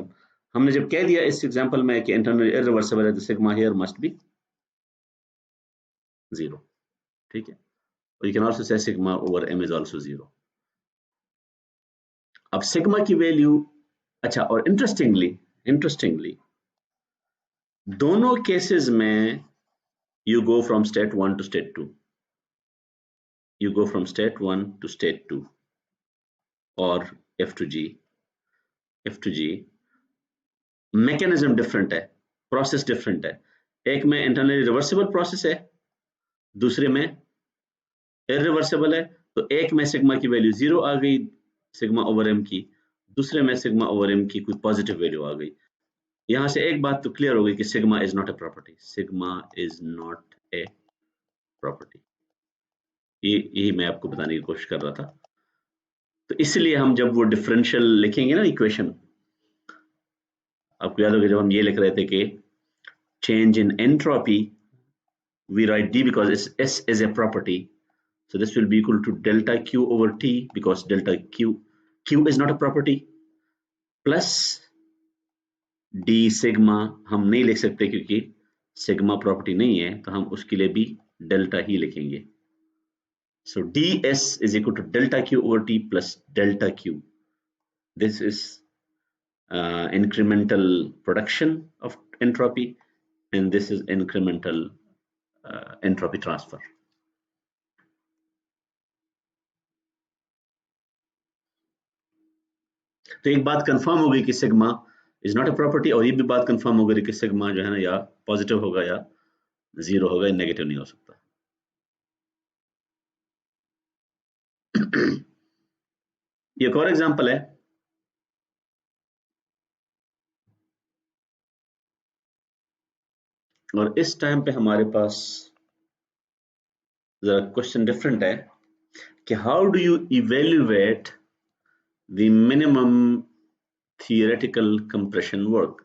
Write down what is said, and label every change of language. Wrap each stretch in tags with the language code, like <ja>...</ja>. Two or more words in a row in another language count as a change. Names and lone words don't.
<hi>हमने जब कह दिया इस एग्जांपल में कि</hi> <en>internal irreversible</en> <hi>है तो</hi> <en>sigma here must be zero,</en> <hi>ठीक है।</hi> <en>और you can also say sigma over m is also zero.</en> <hi>अब सिग्मा की वैल्यू, अच्छा, और इंटरेस्टिंगली दोनों केसेस में</hi> <en>you go from state 1 to state 2, you go from state 1 to state 2 or F to G, mechanism different</en> <hi>है,</hi> <en>process different</en> <hi>है, एक में</hi> <en>internally reversible process</en> <hi>है, दूसरे में इरिवर्सिबल है। तो एक में सिग्मा की वैल्यू जीरो आ गई</hi> <en>sigma over m</en> <hi>की, दूसरे में</hi> <en>sigma over m</en> <hi>की कोई</hi> <en>positive value</en> <hi>आ गई। यहां से एक बात तो क्लियर हो गई कि</hi> <en>sigma is not a property, sigma is not a property,</en> <hi>यही मैं आपको बताने की कोशिश कर रहा था। तो इसलिए हम जब वो डिफरेंशियल लिखेंगे ना इक्वेशन, आपको याद होगा जब हम ये लिख रहे थे कि</hi> <en>change in entropy, we write D because S is a property, so this will be equal to delta Q over T because delta Q is not a property, plus D sigma</en> <hi>हम नहीं लिख सकते क्योंकि</hi> <en>sigma property</en> <hi>नहीं है, तो हम उसके लिए भी डेल्टा ही लिखेंगे।</hi> <en>So ds is equal to delta Q over T plus delta Q. This is incremental production of entropy, and this is incremental entropy transfer.</en> <hi>तो एक बात कंफर्म हो गई कि</hi> <en>sigma is not a property,</en> <hi>और ये भी बात कंफर्म हो गई कि सिग्मा जो है ना या पॉजिटिव होगा या जीरो होगा, नेगेटिव नहीं हो सकता। ये एक और एग्जांपल है, और इस टाइम पे हमारे पास जरा</hi> <en>question different</en> <hi>है कि</hi> <en>how do you evaluate the minimum theoretical compression work.</en>